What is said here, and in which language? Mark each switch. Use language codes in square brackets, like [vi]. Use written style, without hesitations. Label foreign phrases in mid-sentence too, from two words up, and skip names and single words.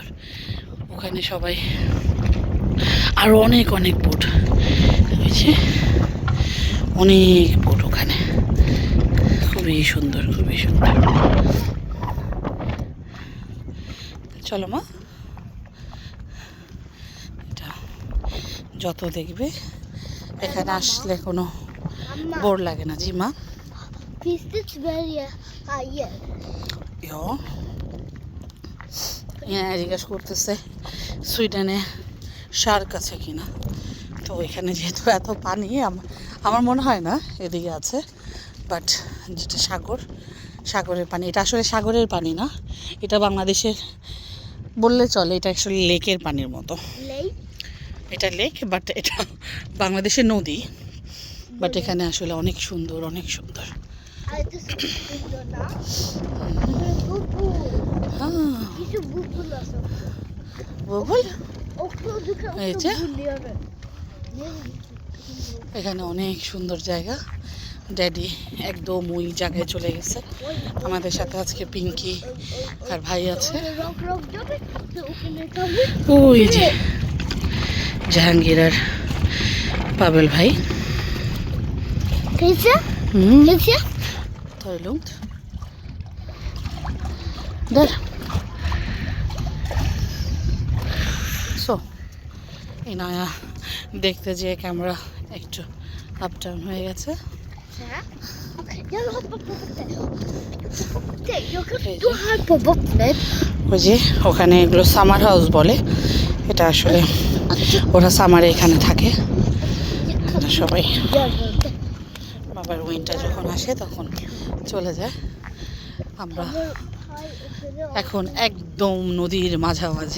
[bn] ওখানে সবাই আরও অনেক অনেক বোট হয়েছে, অনেক বোট ওখানে, খুবই সুন্দর, খুবই সুন্দর। চলো মা, এটা যত দেখবে এখানে আসলে কোনো বোর লাগে না। জি মা, [sv] Finns det i Sverige hajar? [bn] জিজ্ঞেস করতেছে সুইডেনে শার্ক আছে কিনা। তো এখানে যেহেতু এত পানি, আমার মনে হয় না এদিকে আছে, বাট যেটা সাগরের পানি, এটা আসলে সাগরের পানি না, এটা বাংলাদেশের বললে চলে, এটা অ্যাকচুয়ালি লেকের পানির মতো। Lake? এটা লেক, বাট এটা বাংলাদেশের নদী, বাট এখানে আসলে অনেক সুন্দর, অনেক সুন্দর। [sv] Allt är så bullarna. Bubbel. [bn] হ্যাঁ, [sv] Inte bubbel alltså. [bn] বুবুল, [sv] Och du kan [bn] এই [sv] också [bn] যে। [sv] bullera. [bn] এখানে অনেক সুন্দর জায়গা। ড্যাডি একদম ওই জায়গায় চলে গেছে। আমাদের সাথে আজকে পিঙ্কি আর ভাই আছে। ওই যে জাহাঙ্গীর আর পাবেল ভাই। [sv] Finns det? [bn] হুম, [sv] Finns det? ta det lugnt. Där. Så. Innan jag [bn] দেখতে যে ক্যামেরা একটু [en] up down [bn] হয়ে গেছে। [sv] Så här. Okej, jag vill hoppa på botten. Okej, jag kan stå här på bottnet. [bn] ওই যে ওখানে এগুলো [en] summer house [bn] বলে, এটা আসলে ওরা সামারে এখানে থাকে সবাই। আবার উইন্টার যখন আসে তখন চলে যায়। আমরা এখন একদম নদীর মাঝামাঝি।